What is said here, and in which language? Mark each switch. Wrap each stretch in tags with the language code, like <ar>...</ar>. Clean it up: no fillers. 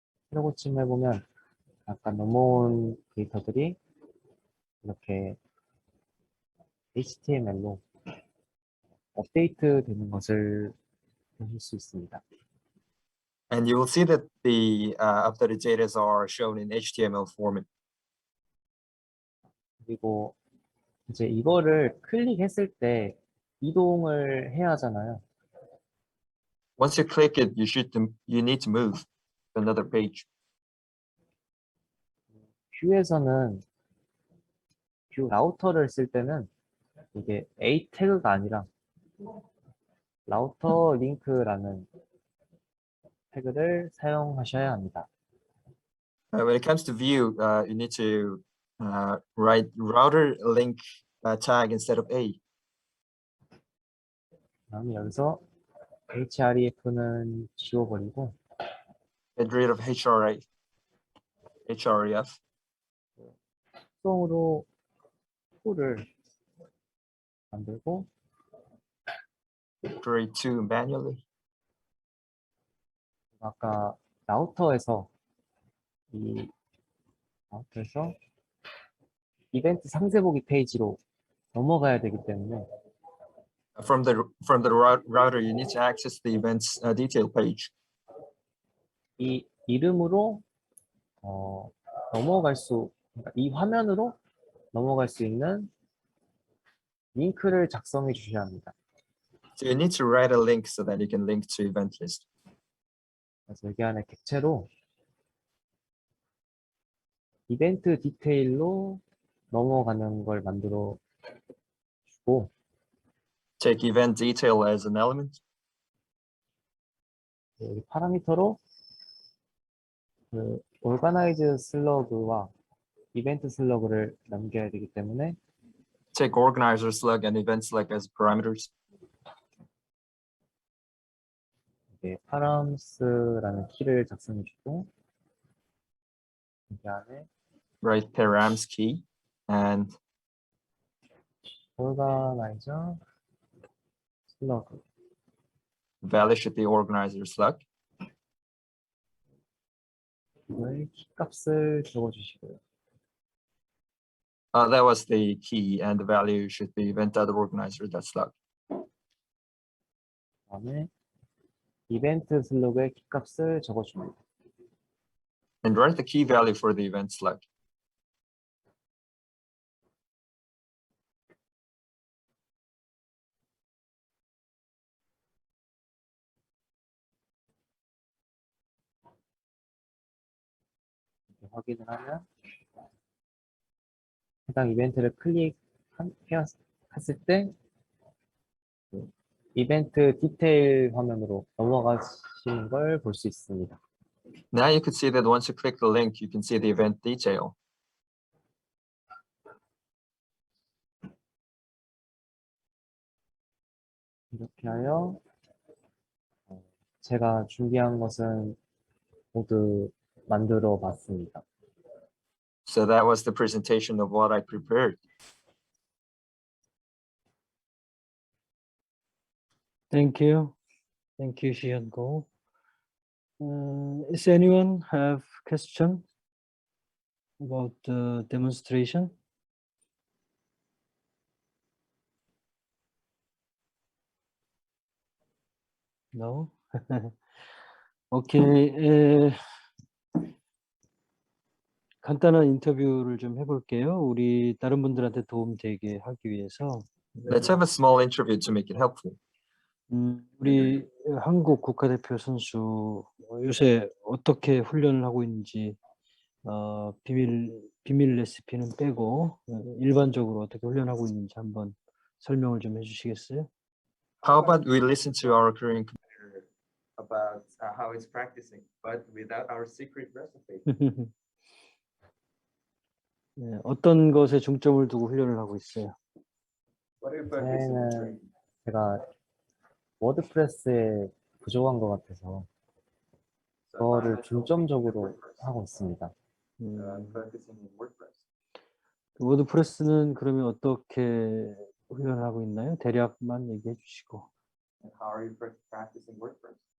<ko>새로고침 해보면 아까 넘어온 데이터들이 이렇게 HTML로 업데이트 되는 것을 보실 수 있습니다.</ko> <en>And you will see that the updated data are shown in HTML format.</en> <ko>그리고 이제 이거를 클릭했을 때 이동을 해야 하잖아요.</ko> <en>Once you click it, you need to move to another page.</en> <ko>뷰에서는 뷰 라우터를 쓸 때는 이게 A 태그가 아니라 라우터 링크라는 태그를 사용하셔야 합니다.</ko> <en>When it comes to view, you need to write router link tag instead of A.</en> <ko>그다음에 여기서 href는 지워버리고</ko> <en>Get rid of href.</en> <ko>수동으로 툴을 만들고</ko> <en>Create two manually.</en> <ko>아까 라우터에서 이 라우터에서 이벤트 상세 보기 페이지로 넘어가야 되기 때문에</ko> <en>From the router, you need to access the events detail page.</en> <ko>이 이름으로 넘어갈 수, 그러니까 이 화면으로 넘어갈 수 있는 링크를 작성해 주셔야 합니다.</ko> <en>So you need to write a link so that you can link to event list.</en> <ko>그래서 여기 안에 객체로 이벤트 디테일로 넘어가는 걸 만들어 주고</ko> <en>Take event detail as an element.</en> <ko>여기 파라미터로 그 organize 슬러그와 이벤트 슬러그를 남겨야 되기 때문에</ko> <en>Take organizer slug and event slug as parameters.</en> <ko>이게 params.라는 키를 작성해 주고 여기 안에</ko> <en>Write params key and</en> <ko>organize 슬러그</ko> <en>value should be organizer slug.</en> <ko>이 키값을 적어 주시고요.</ko> <en>That was the key, and the value should be event.organizer slug.</en> <ko>그다음에 이벤트 슬러그의 키값을 적어 줍니다.</ko> <en>And write the key value for the event slug.</en> <ko>이렇게 확인을 하면 해당 이벤트를 클릭했을 때 그 이벤트 디테일 화면으로 넘어가시는 걸 볼 수 있습니다.</ko> <en>Now you can see that once you click the link, you can see the event detail. 이렇게 하여 제가 준비한 것은 모두 만들어 봤습니다. So that was the presentation of what I prepared. Thank you. Thank you, Xian Go. Is anyone have question about the demonstration? No? Okay.</en> <ko>간단한 인터뷰를 좀 해볼게요. 우리 다른 분들한테 도움 되게 하기 위해서.</ko> <en>Let's have a small interview to make it helpful.</en> <ko>우리 한국 국가대표 선수 요새 어떻게 훈련을 하고 있는지 비밀 레시피는 빼고 일반적으로 어떻게 훈련하고 있는지 한번 설명을 좀 해주시겠어요?</ko> <en>How about we listen to our Korean competitor about how it's practicing, but without our secret recipe.</en> <ko>네, 어떤 것에 중점을 두고 훈련을 하고 있어요?</ko> <en>What are you focusing on training?</en> <ko>제가 워드프레스에 부족한 것 같아서 그거를 중점적으로 하고 있습니다.</ko> <en>Focusing on WordPress.</en> <ko>워드프레스는 그러면 어떻게 훈련을 하고 있나요? 대략만 얘기해 주시고.</ko> <en>And how are you practicing WordPress?</en>